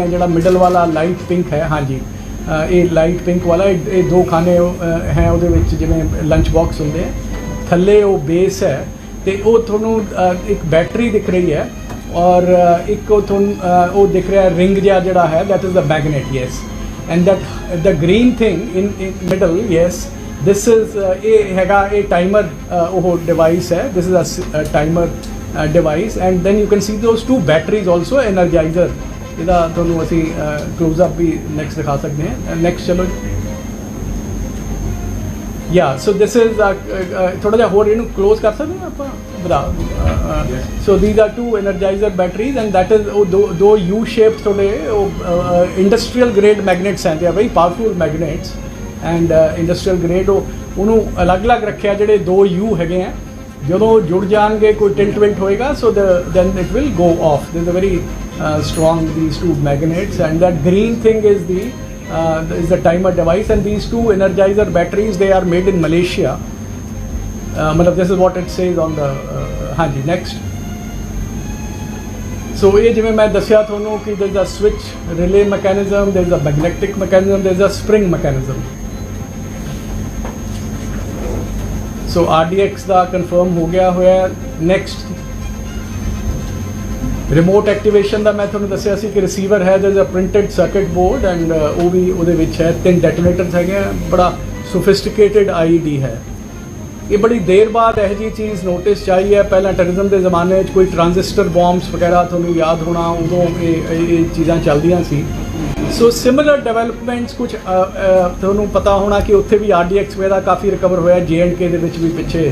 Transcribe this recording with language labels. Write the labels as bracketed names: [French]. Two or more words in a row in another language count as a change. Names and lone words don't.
[Punjabi] ਜਿਹੜਾ ਮਿਡਲ ਵਾਲਾ [English] light pink [Punjabi] ਹੈ, ਹਾਂਜੀ ਇਹ [English] light pink [Punjabi] ਵਾਲਾ, ਇਹ 2 ਖਾਨੇ ਹੈ ਉਹਦੇ ਵਿੱਚ, ਜਿਵੇਂ [English] lunch box [Punjabi] ਹੁੰਦੇ ਆ। ਥੱਲੇ ਉਹ ਬੇਸ ਹੈ ਤੇ ਉਹ ਤੁਹਾਨੂੰ ਇੱਕ ਬੈਟਰੀ ਦਿਖ ਰਹੀ ਹੈ, ਔਰ ਇੱਕ ਉਹ ਤੁਹਾਨੂੰ ਉਹ ਦਿਖ ਰਿਹਾ ਰਿੰਗ ਜਿਹਾ ਜਿਹੜਾ ਹੈ, [English] that is the magnet. yes, and that the green thing in middle, yes this is [Punjabi] ਇਹ ਹੈਗਾ ਇਹ ਟਾਈਮਰ ਉਹ ਡਿਵਾਈਸ ਹੈ। [English] this is a timer device, and then you can see those 2 batteries also, energizer। [Punjabi] ਇਹਦਾ ਤੁਹਾਨੂੰ ਅਸੀਂ [English] close up [Punjabi] ਵੀ ਨੈਕਸਟ ਦਿਖਾ ਸਕਦੇ ਹਾਂ। ਨੈਕਸਟ ਚਲੋ। [English] so this is [Punjabi] ਥੋੜਾ ਜਿਹਾ ਹੋਰ ਇਹਨੂੰ ਕਲੋਜ਼ ਕਰ ਸਕਦੇ ਹਾਂ ਆਪਾਂ ਬਤਾ। [English] ਸੋ these are 2 energizer batteries, and that is [Punjabi] ਉਹ ਦੋ [English] U shaped [Punjabi] ਤੁਹਾਡੇ ਉਹ [English] industrial grade magnets ਹੈ। they are very powerful magnets and industrial grade. [Punjabi] ਉਹਨੂੰ ਅਲੱਗ-ਅਲੱਗ ਰੱਖਿਆ, ਜਿਹੜੇ 2 U ਹੈਗੇ ਆ, ਜਦੋਂ ਜੁੜ ਜਾਣਗੇ ਕੋਈ ਟਿਲਟ ਹੋਏਗਾ, [English] so then it will go off. there is a very strong these 2 magnets, and that green thing is the timer device, and these 2 energizer batteries, they are made in Malaysia। matlab this is what it says on the ਹਾਂਜੀ next। [Punjabi] ਸੋ ਇਹ ਜਿਵੇਂ ਮੈਂ ਦੱਸਿਆ ਤੁਹਾਨੂੰ ਕਿ [English] there is a switch relay mechanism, there is a magnetic mechanism, there is a spring mechanism। [Punjabi] ਸੋ RDX ਦਾ ਕਨਫਰਮ ਹੋ ਗਿਆ ਹੋਇਆ। [English] next remote activation [Punjabi] ਦਾ ਮੈਂ ਤੁਹਾਨੂੰ ਦੱਸਿਆ ਸੀ ਕਿ ਰਿਸੀਵਰ ਹੈ, [English] there is a printed circuit board, [Punjabi] ਐਂਡ ਉਹ ਵੀ ਉਹਦੇ ਵਿੱਚ ਹੈ। 3 ਡੈਟੋਨੇਟਰਸ ਹੈਗੇ। ਬੜਾ [English] sophisticated IED [Punjabi] ਹੈ। ਇਹ ਬੜੀ ਦੇਰ ਬਾਅਦ ਇਹੋ ਜਿਹੀ ਚੀਜ਼ ਨੋਟਿਸ 'ਚ ਆਈ ਹੈ। ਪਹਿਲਾਂ ਟੈਰਰਿਜ਼ਮ ਦੇ ਜ਼ਮਾਨੇ 'ਚ ਕੋਈ [English] transistor bombs [Punjabi] ਵਗੈਰਾ ਤੁਹਾਨੂੰ ਯਾਦ ਹੋਣਾ, ਉਦੋਂ ਇਹ ਚੀਜ਼ਾਂ ਚੱਲਦੀਆਂ ਸੀ। ਸੋ [English] similar developments [Punjabi] ਕੁਝ ਤੁਹਾਨੂੰ ਪਤਾ ਹੋਣਾ ਕਿ ਉੱਥੇ ਵੀ RDX ਵਗੈਰਾ ਕਾਫੀ ਰਿਕਵਰ ਹੋਇਆ, J&K ਦੇ ਵਿੱਚ ਵੀ ਪਿੱਛੇ।